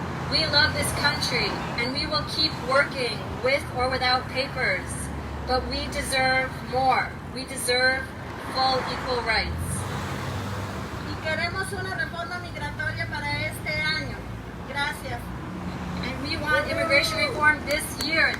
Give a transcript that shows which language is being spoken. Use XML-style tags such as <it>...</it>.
<en>We love this country, and we will keep working with or without papers, but we deserve more. We deserve full equal rights.</en> <es>Y queremos una reforma migratoria para este año. Gracias.</es> <en>And we want immigration reform this year.</en>